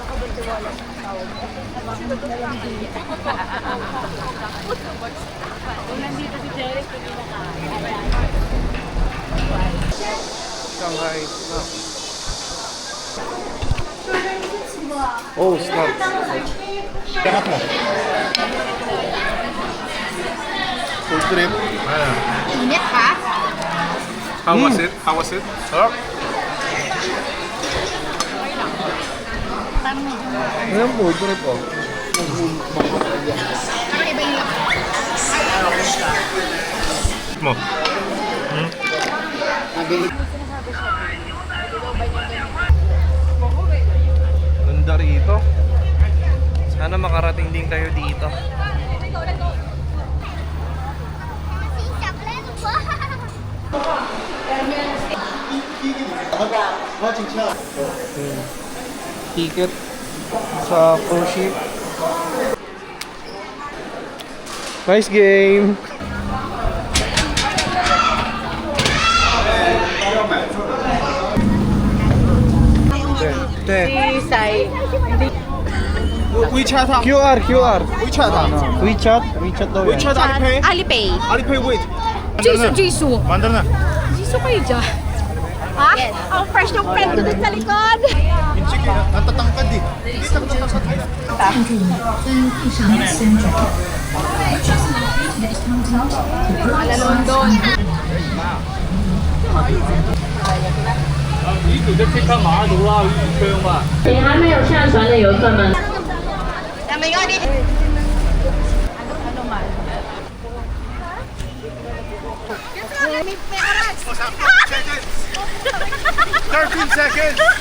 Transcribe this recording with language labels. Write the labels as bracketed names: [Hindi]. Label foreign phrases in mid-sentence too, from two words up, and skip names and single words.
[English] Shanghai snacks. Oh, snacks. Food trip. [Filipino] Init ha? [English] How was it? How was it? [Filipino] Sarap. Ayan, [English] food trip [Filipino] oh. Nakaiba yung Mo. Ganda rito. Sana makarating din kayo dito. Ticket sa [English] cruise ship. Nice game. [Filipino] WeChat ha? QR. WeChat ha? WeChat daw yan. WeChat Alipay? Alipay. Alipay wait. Jisoo. Mandar na. Jisoo kayo dyan. Ha? Ang fresh ng friend ko dun sa likod. Sige, natatangkad eh. Hindi natatangkad. Ala London. [Chinese] 请还没有下船的游客们。 [English] 13 seconds!